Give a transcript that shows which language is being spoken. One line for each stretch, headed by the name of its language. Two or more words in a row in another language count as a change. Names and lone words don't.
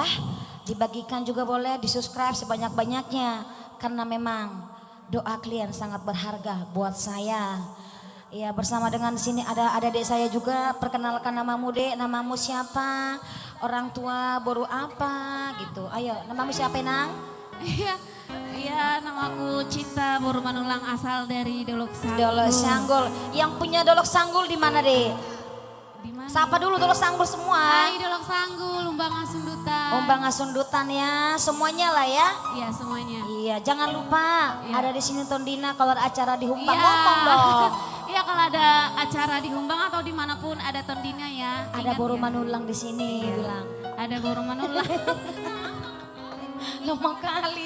Indonesian: Dibagikan juga boleh, di-subscribe sebanyak-banyaknya karena memang doa kalian sangat berharga buat saya. Ya, bersama dengan di sini ada adik saya juga. Perkenalkan namamu Dek, namamu siapa? Orang tua baru apa gitu. Ayo, namamu siapa Nang? Iya, namaku Cinta Boru Manulang asal dari Dolok Sanggul. Dolok Sanggul. Yang punya Dolok Sanggul di mana Dek? Di mana? Sapa dulu Dolok Sanggul semua. Hai Dolok Sanggul, Umbang Asundutan. Umbang Asundutan ya, semuanya lah ya. Iya semuanya. Iya, jangan lupa Iya. ada di sini Tondina kalau ada acara di Humpang Iya. ngomong dong. Iya kalau ada acara di Humbang atau dimanapun ada Tondina ya. Ada Ingat Boru ya. Manulang di sini bilang. Ada Boru Manulang. Lama kali.